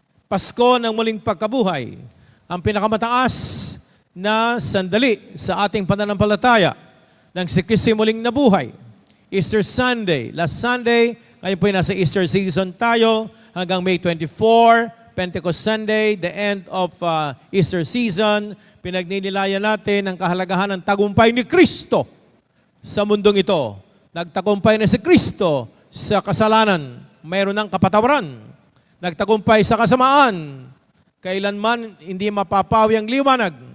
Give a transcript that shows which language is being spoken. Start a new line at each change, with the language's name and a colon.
Filipino: Pasko ng muling pagkabuhay. Ang pinakamataas na sandali sa ating pananampalataya ng si Kristo muling nabuhay.
English: Easter Sunday. Last Sunday,
Filipino: ngayon po nasa
English: Easter season
Filipino: tayo hanggang
English: May 24, Pentecost Sunday, the end of Easter season.
Filipino: Pinagninilayan natin ang kahalagahan ng tagumpay ni Kristo sa mundong ito. Nagtagumpay na si Kristo sa kasalanan. Mayroon ng kapatawaran. Nagtagumpay sa kasamaan. Kailanman hindi mapapawi ang liwanag.